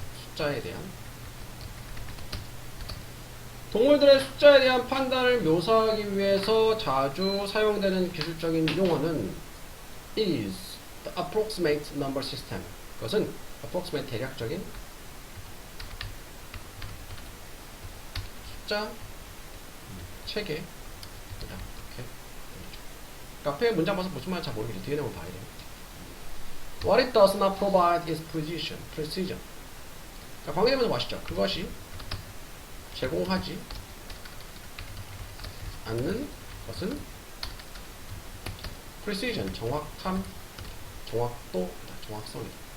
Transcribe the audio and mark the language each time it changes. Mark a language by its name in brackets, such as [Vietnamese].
[Korean] 숫자에 대한 동물들의 숫자에 대한 판단을 묘사하기 위해서 자주 사용되는 기술적인 용어는 [English] is the approximate number system. [Korean] 그것은 approximate 대략적인 숫자 체계입니다. 이렇게 앞에 문장 봐서 무슨 말인지 잘 모르겠죠. 뒤에 내용 봐야 돼요. [English] What it does not provide is precision. [Korean] 자, 관계되면서 아시죠? 그것이 제공하지 않는 것은 precision, 정확함, 정확도, 정확성이다.